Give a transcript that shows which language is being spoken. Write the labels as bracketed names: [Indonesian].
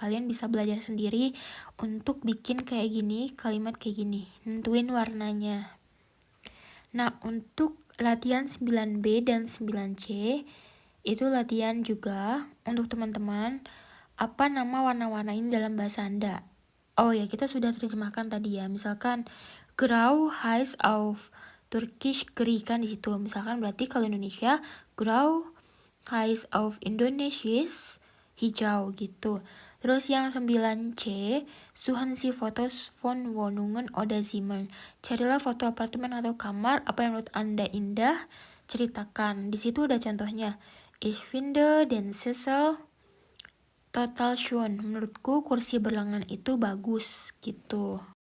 [Indonesian] Kalian bisa belajar sendiri untuk bikin kayak gini, kalimat kayak gini, nentuin warnanya. Nah, untuk latihan 9B dan 9C itu latihan juga untuk teman-teman apa nama warna-warna ini dalam bahasa Anda. Oh ya, kita sudah terjemahkan tadi ya. Misalkan [German] grau heißt auf Turkish gri [Indonesian] kan di situ. Misalkan berarti kalau Indonesia [German] grau heißt auf Indonesisch [Indonesian] hijau gitu. Terus yang 9C, [German] suchen Sie Fotos von Wohnungen oder Zimmern. [Indonesian] Carilah foto apartemen atau kamar, apa yang menurut Anda indah, ceritakan. Di situ ada contohnya. [German] Ich finde den Sessel total schön. [Indonesian] Menurutku kursi berlengan itu bagus gitu.